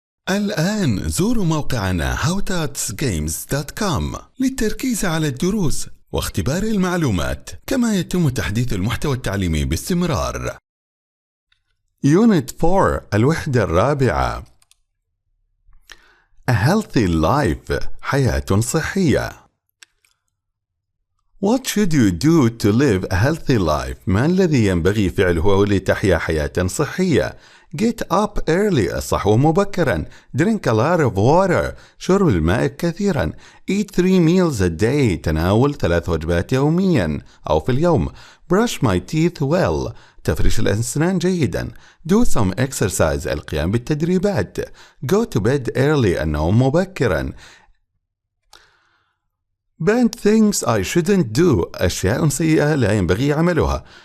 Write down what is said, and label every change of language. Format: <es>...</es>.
<ar>الآن زوروا موقعنا howtutsgames.com للتركيز على الدروس واختبار المعلومات، كما يتم تحديث المحتوى التعليمي باستمرار.</ar> <en>Unit 4</en> <ar>الوحدة الرابعة.</ar> <en>A healthy life</en> <ar>حياة صحية.</ar> <en>What should you do to live a healthy life؟</en> <ar>ما الذي ينبغي فعله لتحيا حياة صحية؟</ar> <en>Get up early</en> <ar>الصحو مبكرا.</ar> <en>Drink a lot of water</en> <ar>شرب الماء كثيرا.</ar> <en>Eat 3 meals a day</en> <ar>تناول 3 وجبات يوميا أو في اليوم.</ar> <en>Brush my teeth well</en> <ar>تفرش الأسنان جيدا.</ar> <en>Do some exercise</en> <ar>القيام بالتدريبات.</ar> <en>Go to bed early</en> <ar>النوم مبكرا.</ar> <en>Bad things I shouldn't do</en> <ar>أشياء سيئة لا ينبغي عملها.</ar>